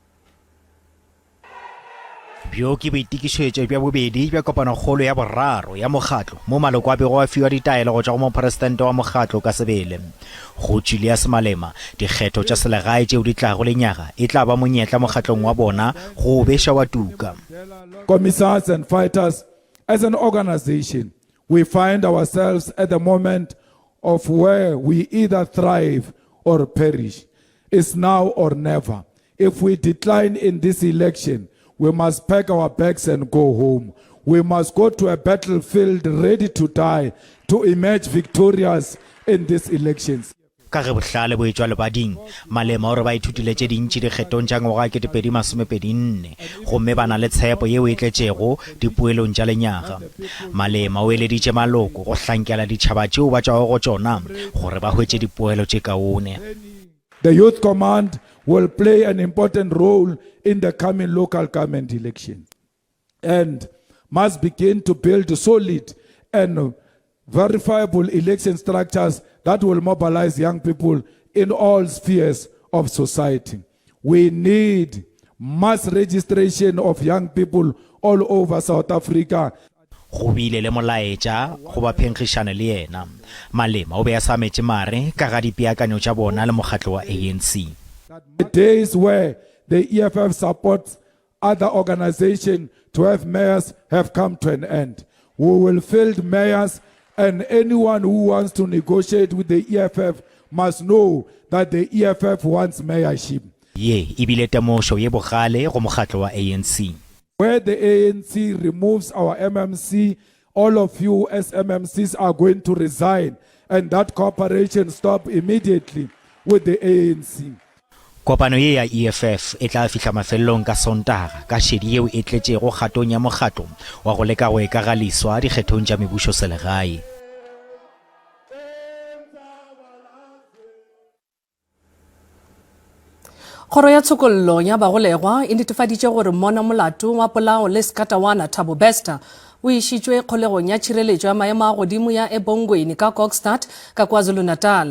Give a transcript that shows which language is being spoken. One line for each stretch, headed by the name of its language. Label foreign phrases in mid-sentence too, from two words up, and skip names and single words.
Northern Sotho: Bjo ke boitikišetšo bja bobedi bja kopanokgolo ya boraro ya mokgatlo mo maloko a bego a fiwa ditaelo go tšwa go mopresidente wa mokgatlo ka sebele. Go Julius Malema dikgetho tša selegae tšeo di tlago le nyaga e tla ba monyetla mokgatlong wa bona go beša wa tuka.
English: Commissars and fighters, as an organization, we find ourselves at the moment of where we either thrive or perish. It's now or never. If we decline in this election, we must pack our bags and go home. We must go to a battlefield ready to die to emerge victorious in these elections.
Northern Sotho: Ka ge bohlale bo etswa lebading Malema o re ba ithutile tše dintši dikgetong tša ngwaga ke 2024 gomme ba na le tshepo yeo e tletšego dipoelong tša lenyaga. Malema o eleditše maloko go hlankela ditšhaba tšeo ba tšwago go tšona gore ba hwetše dipoelo tše kaone.
English: The Youth Command will play an important role in the coming local government elections and must begin to build solid and verifiable election structures that will mobilize young people in all spheres of society. We need mass registration of young people all over South Africa.
Northern Sotho: Go bile le molaetša go ba phenkgišane le yena. Malema o be a sametše mare ka ga dipeakanyo tša bona le mokgatlo wa ANC.
English: The days where the EFF supports other organizations to have mayors have come to an end. We will field mayors, and anyone who wants to negotiate with the EFF must know that the EFF wants mayorship.
Northern Sotho: Ye ebile temošo ye bogale go mokgatlo wa ANC.
English: Where the ANC removes our MMC, all of you as MMCs are going to resign, and that cooperation stop immediately with the ANC.
Northern Sotho: Kopano ye ya EFF e tla fihla mafelelong ka Sontaga ka šedi yeo e tletšego kgatong ya mokgatlo wa go leka go ekagaliswa dikgethong tša mebušo selegae. Kgoro ya tshokollo ya bagolegwa e netefaditše gore mona molato wa polao le Skatawana Thabo Bester o išitšwe kgolegong ya tšhireletšo ya maemo a godimo ya Ebongweni ka Kokstad ka KwaZulu-Natal.